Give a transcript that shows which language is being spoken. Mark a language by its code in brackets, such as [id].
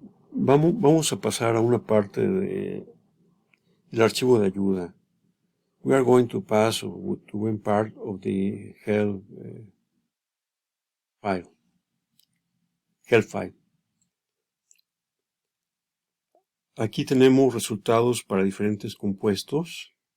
[es] Vamos a pasar a una parte del archivo de ayuda. [en] We are going to pass to one part of the help file. [es] Aquí tenemos resultados para diferentes compuestos.